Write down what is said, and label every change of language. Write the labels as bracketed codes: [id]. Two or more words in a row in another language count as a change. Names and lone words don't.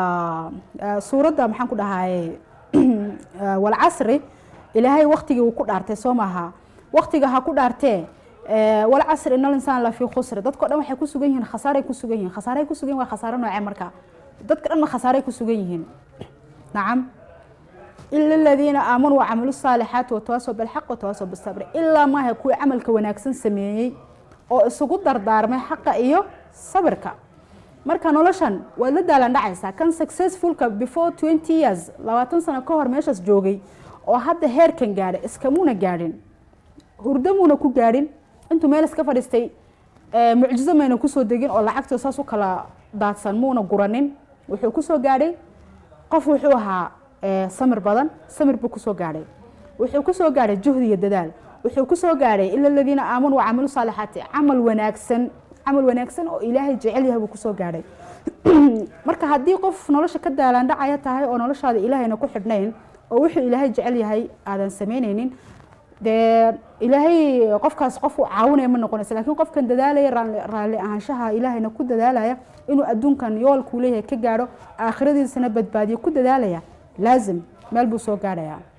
[so] suuradda maxaan ku dhahay [ar] والعصر [so] ilaahay waqtigii uu ku dhaartay soo maaha waqtiga ha ku dhaartee [ar] والعصر إن الإنسان لفي خسر [so] dadka dhan waxay ku sugan yihiin khasaaray ku sugan yihiin waa khasaaro nooc marka dadka dhan khasaaray ku sugan yihiin [ar] نعم إلا الذين آمنوا وعملوا الصالحات وتواصوا بالحق وتواصوا بالصبر [so] illa ma ha ku amalka wanaagsan sameeyay oo isugu dardaarmay xaqa iyo sabirka marka noloshan waa la daalan dhacaysa kan successful ka [en] before 20 years [so] 20 sano ka hor meeshas joogay oo hadda heerkan gaaray iskamuna gaadhin hurdamuna ku gaadhin intuu meel iska fadhiistay mucjizo mayna ku soo degin oo lacagta saas u kala daadsan muuna guranin wuxuu ku soo gaadhay qof wuxuu ahaa samir badan samir buu ku soo gaadhay wuxuu ku soo gaadhay juhdi iyo dadaal wuxuu ku soo gaadhay [ar] إلا الذين آمنوا وعملوا الصالحات [so] amal wanaagsan oo ilaahay jecel yahay buu ku soo gaadhay marka haddii qof nolosha ka daalan dhacaya tahay oo noloshaada ilaahayna ku xidhnayn oo wuxuu ilaahay jecel yahay aadan sameynaynin de ilaahay qofkaas qof uu caawinaya ma noqonaysa laakiin qofkan dadaalaya raali ahaanshaha ilaahayna ku dadaalaya inuu adduunkan yoolku leeyahay ka gaaro aakhiradiisana badbaadiyo ku dadaalaya laazim meel buu soo gaaraya